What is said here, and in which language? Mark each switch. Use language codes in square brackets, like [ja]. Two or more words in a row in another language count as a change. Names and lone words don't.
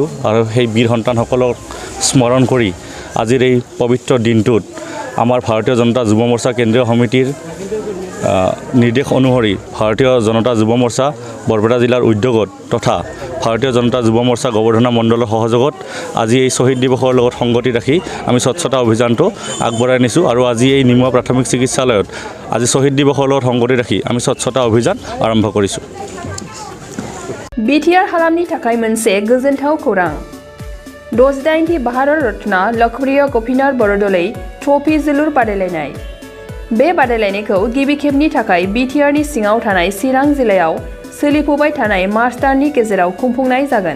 [as] আৰু সেই বীৰ সন্তানসকলক স্মৰণ কৰি আজিৰ এই পবিত্ৰ দিনটোত আমাৰ ভাৰতীয় জনতা যুৱ মৰ্চা কেন্দ্ৰীয় সমিতিৰ নিৰ্দেশ অনুসৰি ভাৰতীয় জনতা যুৱ মৰ্চা বৰপেটা জিলাৰ উদ্যোগত তথা ভাৰতীয় জনতা যুৱ মৰ্চা গোবৰ্ধন মণ্ডলৰ সহযোগত আজি এই শ্বহীদ দিৱসৰ লগত সংগতি ৰাখি আমি স্বচ্ছতা অভিযানটো আগবঢ়াই নিছোঁ আৰু আজি এই নিমুৱা প্ৰাথমিক চিকিৎসালয়ত আজি শ্বহীদ দিৱসৰ লগত সংগতি ৰাখি আমি স্বচ্ছতা অভিযান আৰম্ভ কৰিছোঁ [brx] बिटिआर हालामनि थाखाय मोनसे गोजोनथाव खौरां 68थि भारत रत्न लखप्रिय गपिनाथ बरदलै ट्रफी जोलुर बादायलायनाय बे बादायलायनायखौ गिबि खेबनि थाखाय बिटिआरनि सिङाव थानाय चिरां जिल्लायाव सोलिफुबाय थानाय मार्च दाननि गेजेराव खुंफुंनाय जागोन